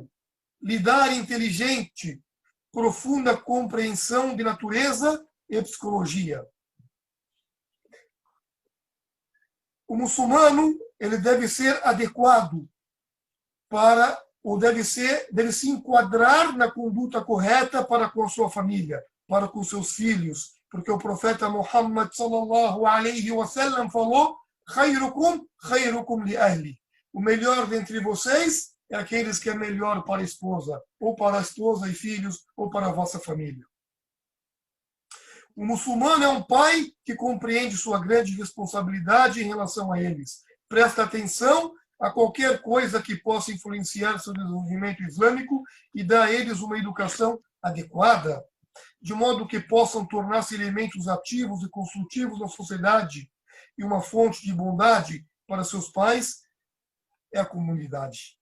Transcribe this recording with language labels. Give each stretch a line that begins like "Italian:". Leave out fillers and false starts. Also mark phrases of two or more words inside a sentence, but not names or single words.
Portuguese: Lidar inteligente, profunda compreensão de natureza e psicologia. O muçulmano ele deve ser adequado para, ou deve se enquadrar na conduta correta para com a sua família, para com seus filhos, porque o profeta Muhammad
Arabic: صلى الله عليه وسلم
Portuguese: falou:
Arabic: خيركم لأهلي.
Portuguese: O melhor dentre vocês é aqueles que é melhor para a esposa, ou para a esposa e filhos, ou para a vossa família. O muçulmano é um pai que compreende sua grande responsabilidade em relação a eles. Presta atenção a qualquer coisa que possa influenciar seu desenvolvimento islâmico e dá a eles uma educação adequada, de modo que possam tornar-se elementos ativos e construtivos na sociedade e uma fonte de bondade para seus pais é a comunidade.